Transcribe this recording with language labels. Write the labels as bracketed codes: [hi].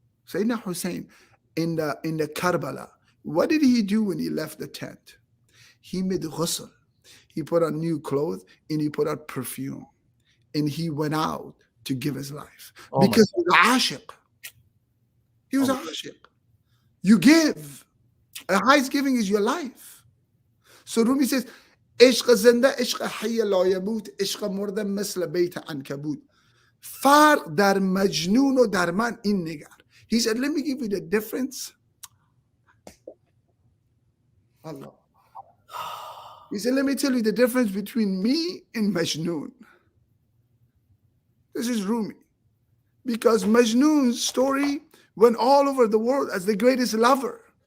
[en] Sayyidina Hussein in the Karbala, what did he do when he left the tent? He made ghusl. He put on new clothes and he put on perfume. And he went out to give his life. Oh my Because he was ashiq. He was God. ashiq. You give. The highest giving is your life. So Rumi says, [fa] عشق زنده عشق حی لا یموت عشق مرده مثل بیت عنکبوت. فرق در مجنون و در من این نگر. [en] He said, let me give you the difference. Allah. He said, let me tell you the difference between me and Majnun. This is Rumi. Because Majnun's story went all over the world as the greatest lover.